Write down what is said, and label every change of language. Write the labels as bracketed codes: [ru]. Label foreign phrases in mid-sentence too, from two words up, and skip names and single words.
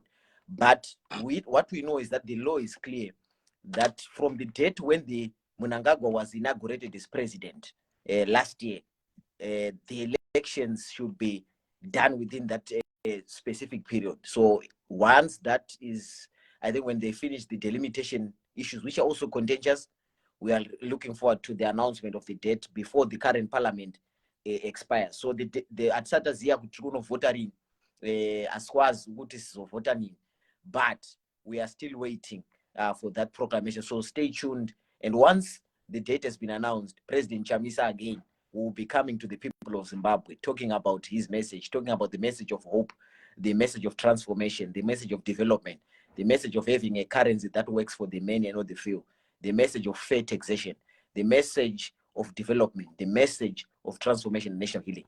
[en] But what we know is that the law is clear that from the date when the Mnangagwa was inaugurated as president last year, the elections should be done within that specific period. So once that is, I think when they finish the delimitation issues, which are also contentious, we are looking forward to the announcement of the date before the current parliament expires. So the [sn] atsata ziya kuti kunovota rini [nd] asikwazi ukuthi sizovota nini, [en] but we are still waiting for that proclamation. So stay tuned. And once the date has been announced, President Chamisa again will be coming to the people of Zimbabwe, talking about his message, talking about the message of hope, the message of transformation, the message of development, the message of having a currency that works for the many and not the few, the message of fair taxation, the message of development, the message of transformation and national healing.